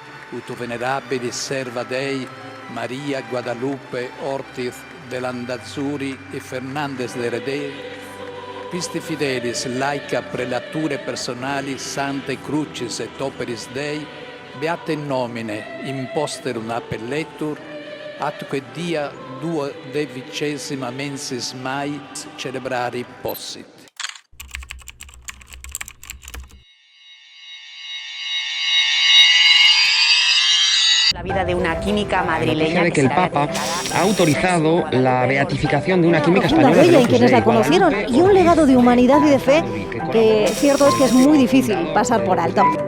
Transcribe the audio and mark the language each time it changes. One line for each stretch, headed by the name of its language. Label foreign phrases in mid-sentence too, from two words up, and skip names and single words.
Latin: ut venerabilis serva Dei, Maria Guadalupe Ortiz de Landazzuri e Fernandez de Heredia, pisti fidelis laica prelature personali Sanctae Crucis et Operis Dei, beate in nomine imposterum appelletur, atque dia 12ª mensis Mai celebrari possit.
Spanish: La vida de una química madrileña. La de que el Papa ha autorizado la beatificación de una química española. Una bella y quienes la conocieron, y un legado de humanidad y de fe que cierto es que es muy difícil pasar por alto.